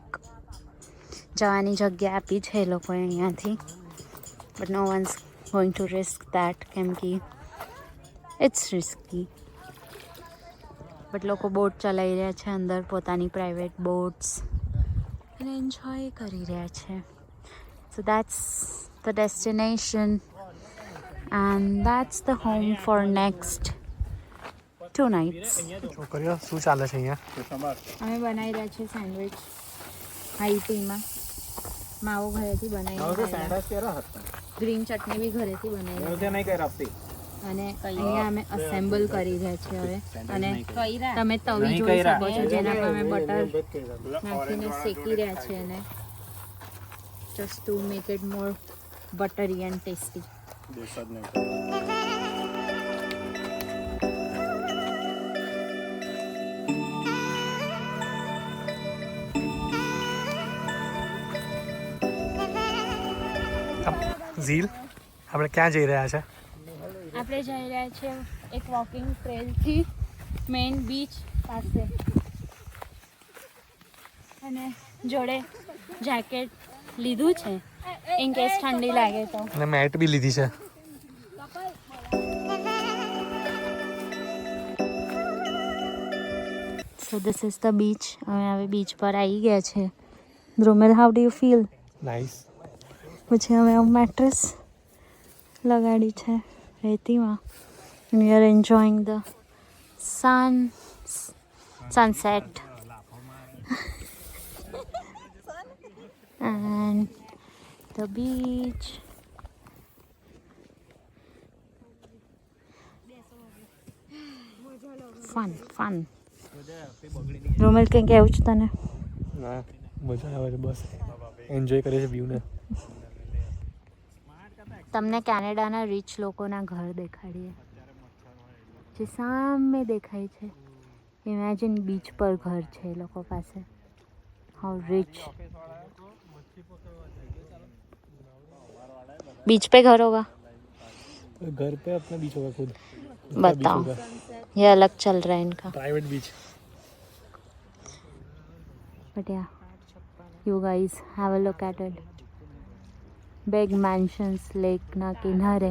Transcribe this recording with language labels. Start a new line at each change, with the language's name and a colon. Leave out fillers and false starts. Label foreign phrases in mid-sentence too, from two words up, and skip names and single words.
Gujarati: જવાની જગ્યા આપી છે એ લોકોએ અહીંયાથી.
English: But no one's going to risk that
Gujarati: કેમ કે
English: it's risky.
Gujarati: બટ લોકો બોટ ચલાવી રહ્યા છે અંદર, પોતાની
English: private boats,
Gujarati: અને એન્જોય કરી રહ્યા છે.
English: So that's the destination and that's the home for next 2 nights.
Gujarati: છોકરીઓ શું ચાલે છે અહીંયા? અમે બનાવી રહ્યા છીએ
English: sandwich high teaમાં.
Gujarati: માવો ઘરેથી બનાવી, ગ્રીન ચટણી બી ઘરેથી બનાવી અને અહીંયા અમે અસેમ્બલ કરી રહ્યા છીએ હવે. અને તમે તવી જોઈ શકો છો જેના પર અમે બટર નાખીને શેકી રહ્યા છીએ અને
English: just to make it more buttery and tasty.
Gujarati: ઝીલ, આપણે ક્યાં જઈ રહ્યા છે? આપણે જઈ રહ્યા છીએ એક
English: walking trailથી main beach
Gujarati: પાસે અને જોડે જેકેટ લીધું છે
English: in case
Gujarati: ઠંડી લાગે તો. અને મેટ બી લીધી છે. So this is the beach. અમે હવે બીચ પર આવી ગયા છે. ધ્રુમેલ,
English: how do you feel?
Gujarati: નાઇસ. પછી અમે મેટ્રેસ લગાડી છે રેતીમાં.
English: We are enjoying the sunset and the beach. Fun.
Gujarati: રોમલ કંઈ કહેવું છે તને? ના મજા આવે છે, બસ એન્જોય કરે છે વ્યૂને. તમને કેનેડાના રીચ લોકોના ઘર દેખાડીએ જે સામે દેખાય છે. ઇમેજિન બીચ પર ઘર છે એ લોકો પાસે.
English: How rich.
Hindi: बीच पे घर होगा, घर पे अपना बीच होगा खुद. बताओ. ये अलग चल रहा है इनका.
English: private beach. But yeah, you guys have a look at it. Big mansions, lake
Gujarati: ના કિનારે.